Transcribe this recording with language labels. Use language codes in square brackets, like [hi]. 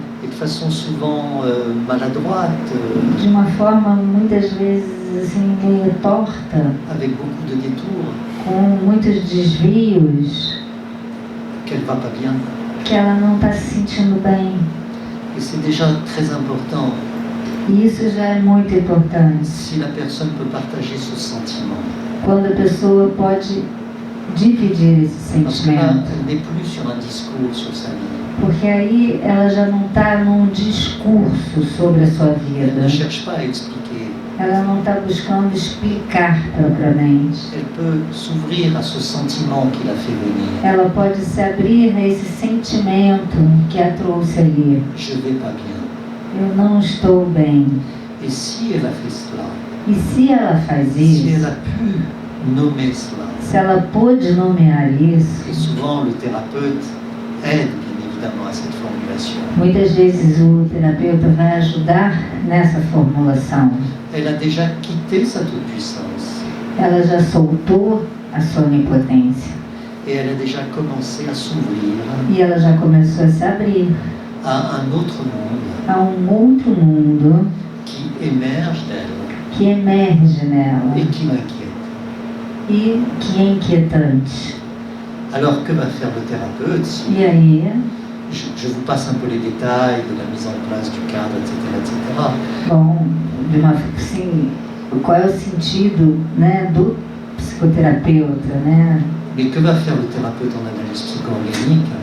[fr] et de façon souvent maladroite, [pt] de uma forma muitas vezes assim, meio torta, [fr] avec beaucoup de détours, [pt] com muitos desvios, [fr] qu'elle va pas bien. [pt] que ela não está se sentindo bem. [fr] Et c'est déjà très important [pt] E isso já é muito importante, [fr] si la personne peut partager ce sentiment. [pt] quando a pessoa pode dividir esse [fr] Parce que là, [pt] sentimento. [fr] elle n'est plus sur un discours sur sa vie. [pt] Porque aí ela já não está num discurso sobre a sua [fr] Elle [pt] vida. [fr] ne cherche pas à expliquer. [pt] Ela não está buscando explicar propriamente. [fr] Elle peut s'ouvrir à ce sentiment qui l'a fait venir. [pt] Ela pode se abrir a esse sentimento que a trouxe ali. [fr] Je vais pas bien. [pt] Eu não estou bem. [fr] Et si elle a fait cela, [pt] E se ela faz [fr] si elle [pt] isso, [fr] a pu nommer cela, [pt] se ela pôde nomear isso, [fr] et souvent le thérapeute aide bien évidemment à cette formulation, [pt] muitas vezes o terapeuta vai ajudar nessa formulação. [fr] elle a déjà quitté sa toute-puissance [pt] Ela já soltou a sua onipotência. [fr] et elle a déjà commencé à s'ouvrir [pt] E ela já começou a se abrir [fr] à un autre monde [pt] a um outro mundo [fr] qui émerge d'elle [pt] que emerge nela [fr] et qui m'inquiète. [pt] e que é inquietante. [fr] Alors que va faire le thérapeute si [pt] E aí, [fr] je vous passe un peu les détails de la mise en place du cadre, etc., etc. [pt] bom, assim, qual é o sentido, né, do psicoterapeuta, né? [fr] Mais que va faire le thérapeute en analyse psycho-organique?